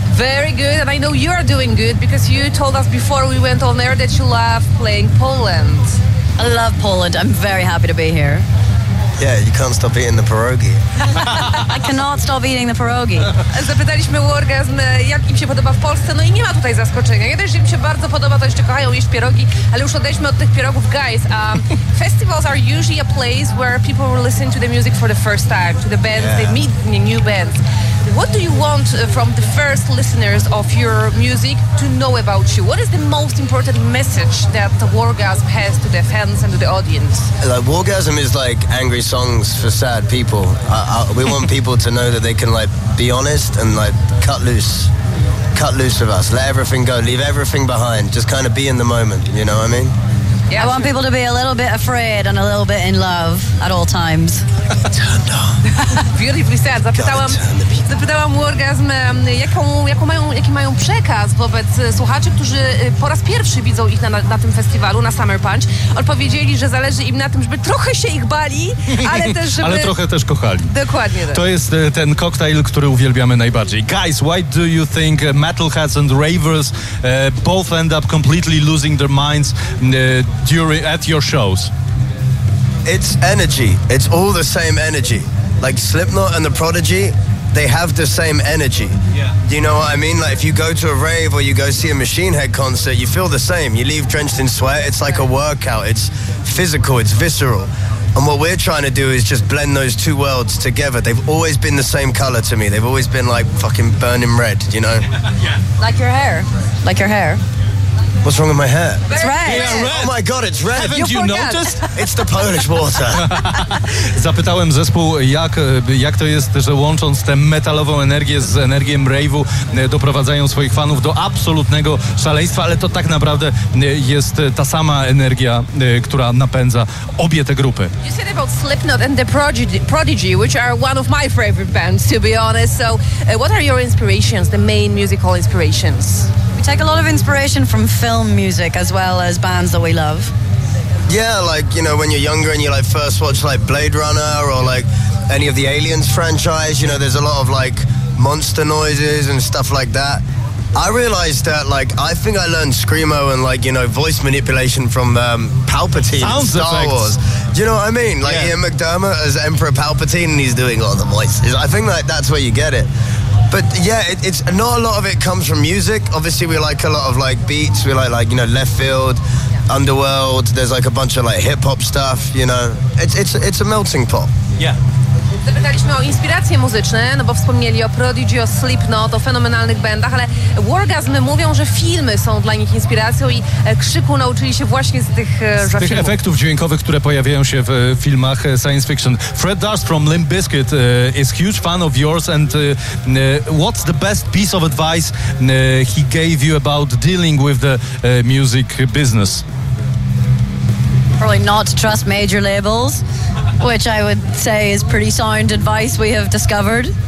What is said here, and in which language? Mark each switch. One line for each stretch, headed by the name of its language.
English: Very good, and I know you are doing good because you told us before we went on air that you love playing Poland. I love Poland. I'm very happy to be here. Yeah, you can't stop eating the pierogi. I cannot stop eating the pierogi.
Polish: Zapytaliśmy o orgazm, jak im się podoba w Polsce, no i nie ma tutaj zaskoczenia. Jeden, że im się bardzo podoba, to jeszcze kochają jeść pierogi, ale już odejdźmy od tych pierogów.
English: Guys, festivals are usually a place where people listen to the music for the first time, to the bands, yeah. They meet new bands. What do you want from the first listeners of your music to know about you? What is the most important message that the Wargasm has to the fans and to the audience? Like, Wargasm is like angry songs for sad people. We want people to know that they can like be honest and like cut loose with us. Let everything go, leave everything behind. Just kind of be in the moment, you know what I mean? Yeah, I want people to be a little bit afraid and a little bit in love at all times. Turned on. Beautifully said.
Polish: Zapytałam Wargasm, jaki mają przekaz wobec słuchaczy, którzy po raz pierwszy widzą ich na tym festiwalu, na Summer Punch. Odpowiedzieli, że zależy im na tym, żeby trochę się ich bali, ale też żeby... ale trochę też kochali. Dokładnie tak. To jest ten koktajl, który uwielbiamy najbardziej.
English: Guys, why do you think metalheads and ravers both end up completely losing their minds at your shows? It's energy. It's all the same energy. Like Slipknot and the Prodigy, they have the same energy. Yeah. You know what I mean? Like if you go to a rave or you go see a Machine Head concert, you feel the same. You leave drenched in sweat. It's like a workout. It's physical. It's visceral. And what we're trying to do is just blend those two worlds together. They've always been the same color to me. They've always been like fucking burning red, you know? Yeah. Like your hair. Like your hair. What's wrong with my hair? It's red. Yeah, red. Oh my god, it's red. Haven't you noticed? It's the Polish water.
Polish: Zapytałem zespół, jak to jest, że łącząc tę metalową energię z energią rave'u doprowadzają swoich fanów do absolutnego szaleństwa, ale to tak naprawdę jest ta sama energia, która napędza obie te grupy.
English: You said about Slipknot and the Prodigy, which are one of my favorite bands, to be honest. So, what are your inspirations, the main musical inspirations? We take a lot of inspiration from film music as well as bands that we love. Yeah, like, you know, when you're younger and you like first watch like Blade Runner or like any of the Aliens franchise, you know, there's a lot of like monster noises and stuff like that. I realized that, like, I think I learned Screamo and, like, you know, voice manipulation from Palpatine in Star effects. Wars. Do you know what I mean? Like, yeah. Ian McDermott as Emperor Palpatine and he's doing all the voices. I think, like, that's where you get it. But yeah, it's not a lot of it comes from music. Obviously, we like a lot of like beats. We like you know, Left Field, yeah. Underworld. There's like a bunch of like hip hop stuff. You know, it's a melting pot. Yeah.
Polish: Zapytaliśmy o inspiracje muzyczne, no bo wspomnieli o Prodigy, o Slipknot, o fenomenalnych bandach, ale Wargasm mówią, że filmy są dla nich inspiracją i krzyku nauczyli się właśnie z tych efektów dźwiękowych, które pojawiają się w filmach science fiction.
English: Fred Durst from Limp Bizkit is huge fan of yours and what's the best piece of advice he gave you about dealing with the music business? Probably not to trust major labels, which I would say is pretty sound advice we have discovered.